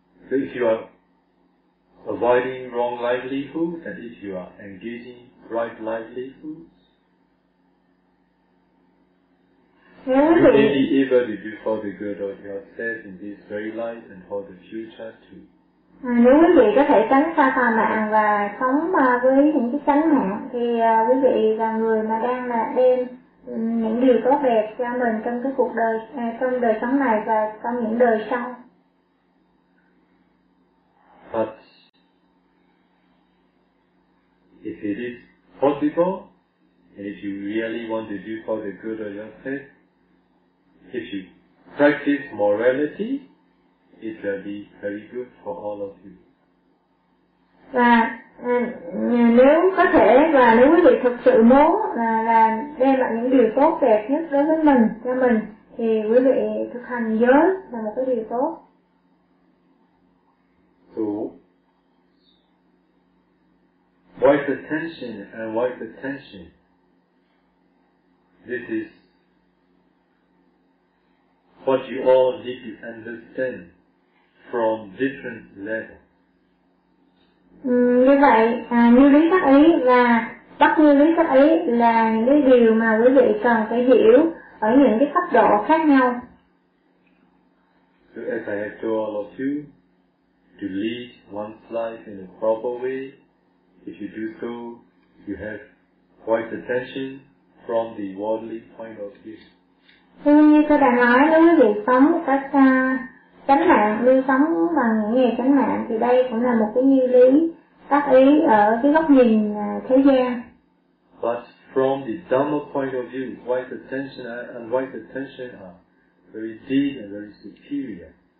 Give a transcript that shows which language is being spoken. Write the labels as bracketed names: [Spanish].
[English] So if you are avoiding wrong livelihoods and if you are engaging right livelihoods, you may be able to do for the good of yourself in this very life and for the future too. [Vietnamese] Nếu quý vị có thể tránh xa tà mạng và sống với những cái chánh mạng thì quý vị là người mà đang là đem những điều tốt đẹp cho mình trong cái cuộc đời, trong đời sống này và trong những đời sau. [English] But if it is possible, and if you really want to do for the good of yourself, if you practice morality, it will be very good for all of you. [Vietnamese] Và nếu có thể và nếu quý vị thực sự muốn là đem lại những điều tốt đẹp nhất đối với mình cho mình thì quý vị thực hành giới là một cái điều tốt. [English] So, wise attention and wise attention. This is what you all need to understand from different levels. [Vietnamese] Như vậy, như lý tác ý là bất như lý tác ý là những cái điều mà quý vị cần phải hiểu ở những cái cấp độ khác nhau. [English] So as I have told all of you, to lead one's life in a proper way, if you do so, you have wise attention from the worldly point of view. [Vietnamese] Thế như tôi đã nói, nếu quý vị sống một cách chánh mạng, lưu sống bằng những nghề chánh mạng thì đây cũng là một cái như lý tác ý ở cái góc nhìn thế gian. [English] But from the Dhamma point of view, wise attention and wise attention are very deep and very superior.